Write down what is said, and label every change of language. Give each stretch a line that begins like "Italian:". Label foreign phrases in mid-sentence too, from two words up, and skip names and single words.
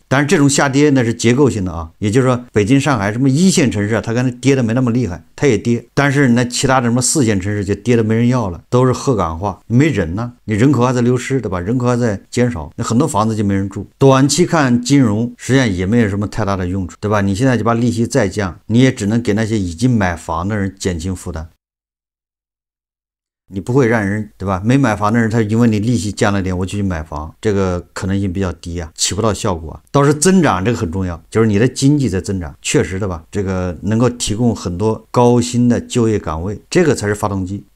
Chinese: 但是這種下跌那是結構性的啊，也就是說北京、上海什麼一線城市啊，它可能跌的沒那麼厲害，它也跌。但是那其他的什麼4線城市就跌的沒人要了，都是鶴崗化，沒人呢，你人口還在流失，對吧？人口還在減少，那很多房子就沒人住。短期看金融實際上也沒有什麼太大的用處，對吧？你現在就把利息再降，你也只能給那些已經買房的人減輕負擔。你不會讓人，對吧？沒買房的人，他因為你利息降了點，我就去買房，這個可能性比較低啊，起不到效果啊。倒是增長這個很重要，就是你的經濟在增長，確實的吧？這個能夠提供很多高薪的就業崗位，這個才是發動機啊。